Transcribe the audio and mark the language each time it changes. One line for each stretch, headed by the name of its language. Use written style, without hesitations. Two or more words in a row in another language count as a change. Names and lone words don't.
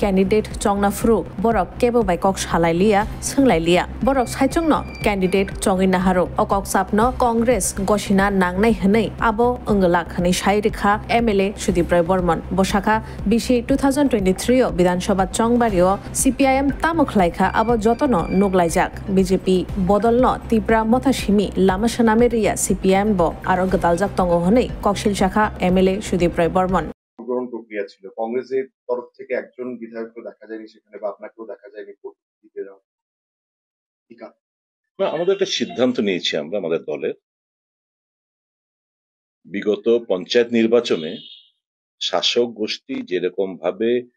Kok Borok: कैंडिडेट चंगना फ्रु बरक केबो बाय कक सालाइलिया सोंलाइलिया बरक साइचंगनो कैंडिडेट चंगिना हारो अकक सापनो कांग्रेस गसिना नांनाय हनै आबो अंगला खनै साइरिखा एमएलए सुदीप राय बर्मन बसाखा बिसि 2023 विधानसभा चंगबारियो सीपीआईएम तामुखलाइखा आबो जतनो नुगलाइजाक बीजेपी बदलनो तीव्रा मथासिमी लामासानामेरिया सीपीआईएम बो आरो गदालजाक तंगो हनै ककशिल शाखा एमएलए सुदीप राय बर्मन
Bangla: গ্রহণ প্রক্রিয়া ছিল। কংগ্রেসের তরফ থেকে একজন বিধায়ককে দেখা যায়নি সেখানে, বা আপনাকেও দেখা যায়নি ভোট দিতে যাওয়া। আমাদের একটা সিদ্ধান্ত নিয়েছি আমরা আমাদের দলের, বিগত পঞ্চায়েত নির্বাচনে শাসক গোষ্ঠী যেরকম ভাবে